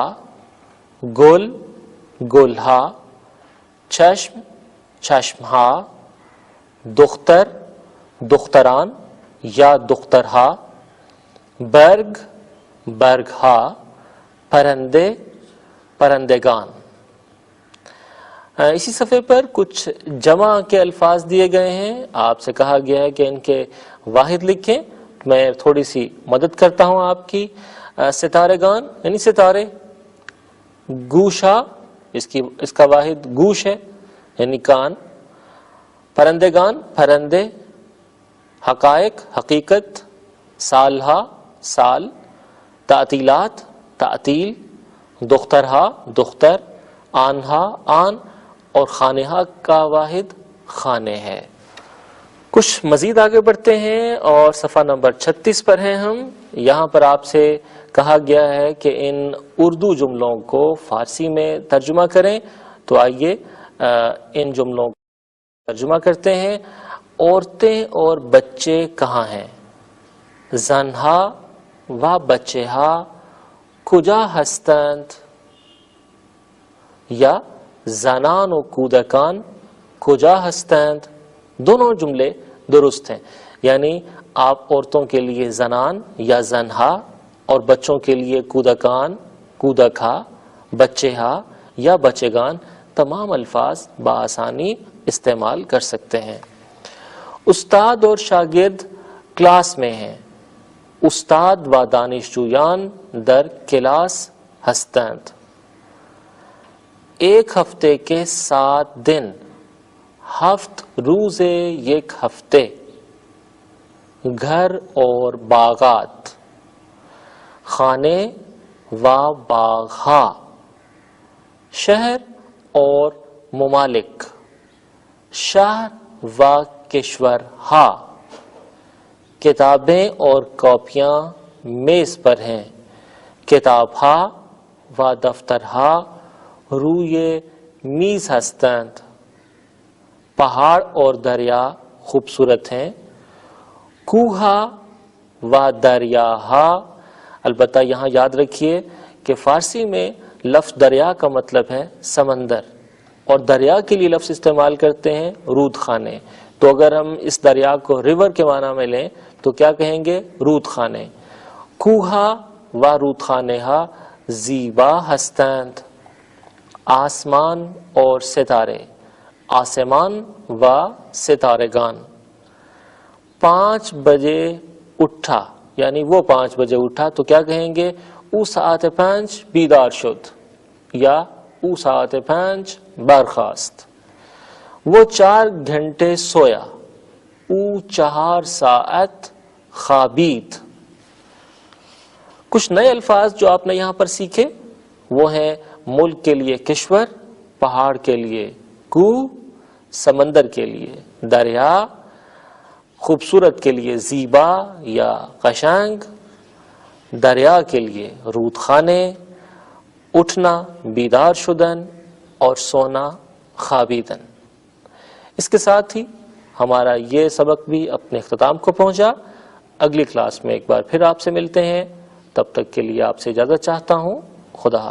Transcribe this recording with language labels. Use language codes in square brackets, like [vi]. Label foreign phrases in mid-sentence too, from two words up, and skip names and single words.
[fa] گل، گلہا. چشم، چشمہا. دختر، دختران یا دخترہا. برگ، برگہا. پرندے، پرندگان. [ur] اسی صفحے پر کچھ جمع کے الفاظ دیے گئے ہیں. آپ سے کہا گیا ہے کہ ان کے واحد لکھیں. میں تھوڑی سی مدد کرتا ہوں آپ کی. ستارے گان یعنی ستارے. گوشا، اس کا واحد گوش ہے یعنی کان. [fa] پرندگان، پرندے. حقائق، حقیقت. سالہا، سال. تعطیلات، تعطیل. دخترہا، دختر. آنہا، آن. [ur] اور خانہا کا واحد خانے ہے. کچھ مزید آگے بڑھتے ہیں اور صفحہ نمبر 36 پر ہیں ہم. یہاں پر آپ سے کہا گیا ہے کہ ان اردو جملوں کو فارسی میں ترجمہ کریں. تو آئیے ان جملوں کو ترجمہ کرتے ہیں. عورتیں اور بچے کہاں ہیں؟ [fa] زنہا و بچہا کجا ہستند؟ یا زنان و کودکان کجا ہستند؟ [ur] دونوں جملے درست ہیں. یعنی آپ عورتوں کے لیے زنان یا زنہا اور بچوں کے لیے کودکان، کودکھا، بچہا یا بچگان تمام الفاظ بآسانی استعمال کر سکتے ہیں. استاد اور شاگرد کلاس میں ہیں. [fa] استاد و دانشجویان در کلاس ہستند. [ur] ایک ہفتے کے 7 دن، [fa] ہفت روز یک ہفتے، [ur] گھر اور باغات، [fa] خانے و باغھا، [ur] شہر اور ممالک، شہر [fa] و کشور ہا، [ur] کتابیں اور کاپیاں میز پر ہیں، [fa] کتاب ہا و دفتر ہا روی میز ہستند، [ur] پہاڑ اور دریا خوبصورت ہیں، [fa] کوہا و دریاہا۔ [ur] البتہ یہاں یاد رکھیے کہ فارسی میں لفظ دریا کا مطلب ہے سمندر، اور دریا کے لیے لفظ استعمال کرتے ہیں [fa] رود خانے۔ [ur] تو اگر ہم اس دریا کو ریور کے معنی میں لیں تو کیا کہیں گے؟ [fa] رود خانے۔ کوہا و رود خانے ہا زیبا ہستند، [ur] آسمان اور ستارے، [fa] آسمان و ستارگان۔ [ur] 5 بجے اٹھا، یعنی وہ 5 بجے اٹھا تو کیا کہیں گے؟ [fa] او ساعت 5 بیدار شد، یا او ساعت 5 برخاست۔ [ur] وہ 4 گھنٹے سویا، [fa] او 4 ساعت خوابید۔ [ur] کچھ نئے الفاظ جو آپ نے یہاں پر سیکھے وہ ہیں ملک کے لیے کشور، پہاڑ کے لیے کوہ، سمندر کے لیے دریا، خوبصورت کے لیے [fa] زیبا یا قشنگ، [ur] دریا کے لیے [fa] رود خانے، [ur] اٹھنا [fa] بیدار شدن [ur] اور سونا خوابیدن۔ اس کے ساتھ ہی ہمارا یہ سبق بھی اپنے اختتام کو پہنچا۔ اگلی کلاس میں ایک بار پھر آپ سے ملتے ہیں، تب تک کے لیے آپ سے اجازت چاہتا ہوں۔